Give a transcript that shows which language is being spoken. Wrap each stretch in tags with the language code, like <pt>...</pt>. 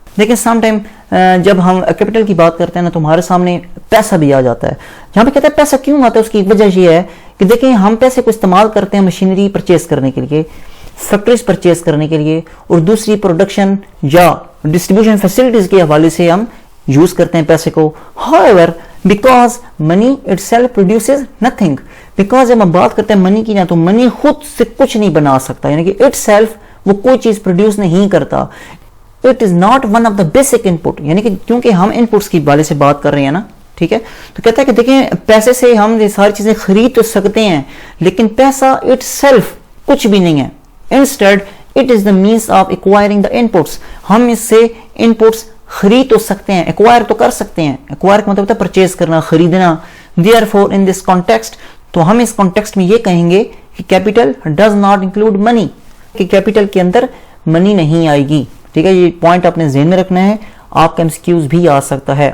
<ur>دیکھیں some time جب ہم کیپٹل کی بات کرتے ہیں نا تو ہمارے سامنے پیسہ بھی آ جاتا ہے. یہاں پہ کہتا ہے پیسہ کیوں آتا ہے, اس کی ایک وجہ یہ ہے کہ دیکھیں ہم پیسے کو استعمال کرتے ہیں مشینری پرچیز کرنے کے لیے, فیکٹریز پرچیز کرنے کے لیے, اور دوسری پروڈکشن یا ڈسٹریبیوشن فیسلٹیز کے حوالے سے ہم یوز کرتے ہیں پیسے کو.</ur> <en>However, because money itself produces nothing.</en> <ur>Because جب ہم بات کرتے ہیں منی کی نا تو منی خود سے کچھ نہیں بنا سکتا, یعنی کہ itself وہ کوئی چیز پروڈیوس نہیں کرتا.</ur> <en>It is not one of the basic input.</en> <ur>یعنی کہ کیونکہ ہم انپٹس کی حوالے سے بات کر رہے ہیں نا, ٹھیک ہے, تو کہتا ہے کہ دیکھیں پیسے سے ہم یہ ساری چیزیں خرید تو سکتے ہیں, لیکن پیسہ اٹ سیلف کچھ بھی نہیں ہے.</ur> <en>Instead, it is the means of acquiring the inputs.</en> <ur>ہم اس سے انپٹس خرید تو سکتے ہیں, ایکوائر تو کر سکتے ہیں. ایکوائر کا مطلب ہے پرچیز کرنا, خریدنا.</ur> <en>Therefore, in this context,</en> <ur>تو ہم اس کانٹیکسٹ میں یہ کہیں گے کہ capital</ur> <en>does not include money,</en> <ur>کہ کیپٹل کے اندر منی نہیں آئے گی. ٹھیک ہے, یہ پوائنٹ آپ نے ذہن میں رکھنا ہے, آپ کا ایکسکیوز بھی آ سکتا ہے.</ur>